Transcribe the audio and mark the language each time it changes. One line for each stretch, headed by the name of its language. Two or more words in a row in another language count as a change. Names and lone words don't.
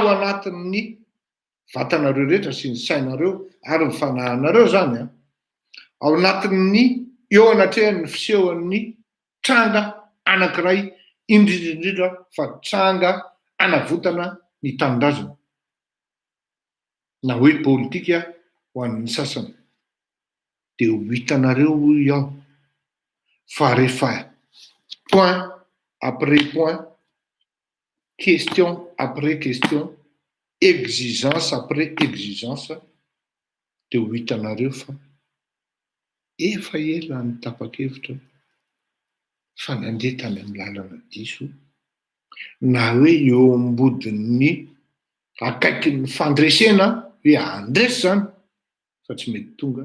Malagasy: anatin'ny vatanareo rehetra sy ny sainareo ary ny fanahinareo zany ao anatin'ny eo anatrehan'ny fisehoan'ny tranga anankiray indrindrindrindra fa tranga anavotana ny tanindrazana na hoe politika ho an'ny sasany. Dia ho hitanareo iaho fa rehefa
French: point après point, question après question, exigence après exigence,
Malagasy: dia ho hitanareo fa efa ela ny tapa-kevitra fa nandeha tany amin'ny lalana diso na hoe eo ambodin'ny akaikin'ny fandresena hoe andresy zany fa tsy mety tonga